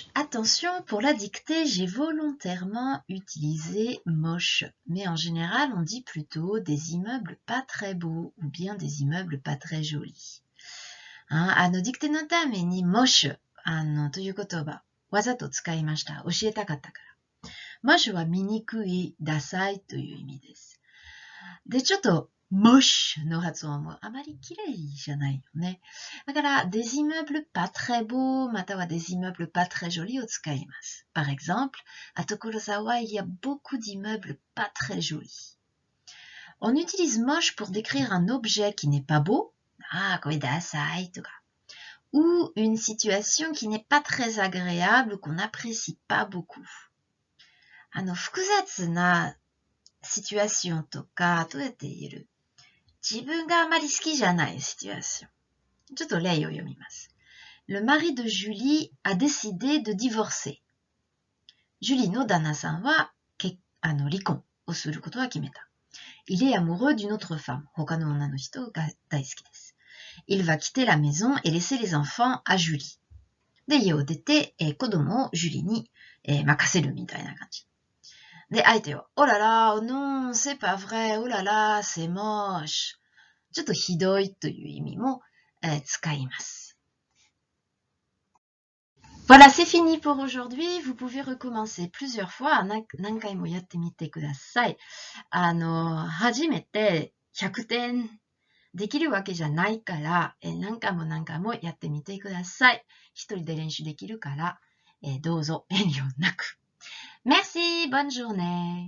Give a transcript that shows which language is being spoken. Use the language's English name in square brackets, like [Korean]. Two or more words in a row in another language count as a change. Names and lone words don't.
[French] Attention, pour la dictée, j'ai volontairement utilisé moche. Mais en général, on dit plutôt des immeubles pas très beaux ou bien des immeubles pas très jolis. [Japanese] dictée のために moche という言葉、わざと使いました。教えたかったから。moche は醜い、ダサいという意味です。で、ちょっとmoche の発音もあまり綺麗じゃないよね。 [French] だから、des immeubles pas très beaux または des immeubles pas très jolis [Japanese] を使います。 [French] Par exemple, à Tokorozawa, il y a beaucoup d'immeubles pas très jolis. On utilise moche pour décrire un objet qui n'est pas beau. [Japanese] これダサいとか。 [French] ou une situation qui n'est pas très agréable, qu'on n'apprécie pas beaucoup. [Japanese] 複雑なシチュエーションとか、どうやって言える？自分があまり好きじゃないシチュエーション。ちょっと例を読みます。 [French] Le mari de Julie a décidé de divorcer. [Japanese] Julie の旦那さんは離婚をすることは決めた。 [French] Il est amoureux d'une autre femme. [Japanese] 他の女の人が大好きです。 [French] Il va quitter la maison et laisser les enfants à Julie. [Japanese] で、家を出て、子供をジュリに、任せるみたいな感じ。で、相手は、 [French] oh là là, non, c'est pas vrai, oh là là, c'est moche. [Japanese] ちょっとひどいという意味も、使います。 [French] Voilà, c'est fini pour aujourd'hui. Vous pouvez recommencer plusieurs fois. [Japanese] 何回もやってみてください。初めて100点できるわけじゃないから、何回も何回もやってみてください。一人で練習できるから、どうぞ遠慮なく。 [French] Merci, bonne journée.